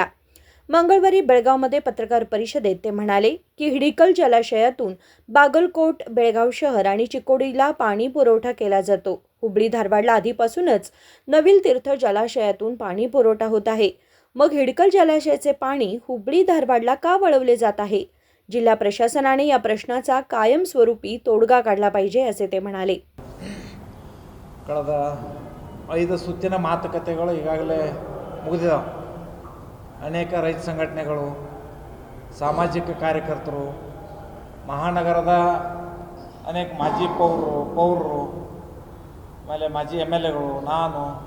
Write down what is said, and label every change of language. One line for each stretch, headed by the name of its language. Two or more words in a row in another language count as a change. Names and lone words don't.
Marathi: मंगळवारी बेळगावमध्ये पत्रकार परिषदेत ते म्हणाले की हिडकल जलाशयातून बागलकोट, बेळगाव शहर आणि चिकोडीला पाणी पुरवठा केला जातो। हुबळी धारवाडला आधीपासूनच नवील तीर्थ जलाशयातून पाणी पुरवठा होत आहे। मग हिडकल जलाशयाचे पाणी हुबळी धारवाडला का वळवले जात आहे? जिल्हा प्रशासनाने या प्रश्नाचा कायमस्वरूपी तोडगा काढला पाहिजे असे ते म्हणाले।
Kannada: ಕಳೆದ 5 ಸುತ್ತಿನ ಮಾತುಕತೆಗಳು ಈಗಾಗಲೇ ಮುಗಿದಿದ್ದಾವೆ। ಅನೇಕ ರೈತ ಸಂಘಟನೆಗಳು, ಸಾಮಾಜಿಕ ಕಾರ್ಯಕರ್ತರು, ಮಹಾನಗರದ ಅನೇಕ ಮಾಜಿ ಪೌರರು, ಆಮೇಲೆ ಮಾಜಿ MLAಗಳು, ನಾನು